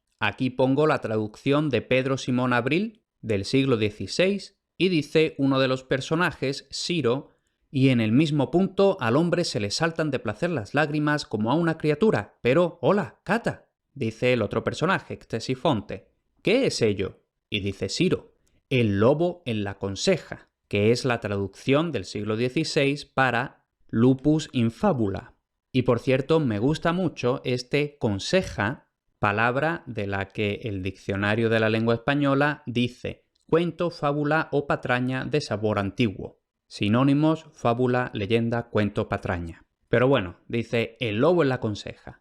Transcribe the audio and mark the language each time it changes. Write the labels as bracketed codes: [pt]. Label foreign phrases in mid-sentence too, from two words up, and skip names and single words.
[es] Aquí pongo la traducción de Pedro Simón Abril, del siglo XVI, y dice uno de los personajes, Ciro: y en el mismo punto al hombre se le saltan de placer las lágrimas como a una criatura. Pero, hola, Cata, dice el otro personaje, Ctesifonte. ¿Qué es ello? Y dice Ciro: el lobo en la conseja, que es la traducción del siglo XVI para [la] lupus in fabula. [es] Y por cierto, me gusta mucho este conseja, palabra de la que el diccionario de la lengua española dice cuento, fábula o patraña de sabor antiguo. Sinónimos: fábula, leyenda, cuento, patraña. Pero bueno, dice el lobo en la conseja.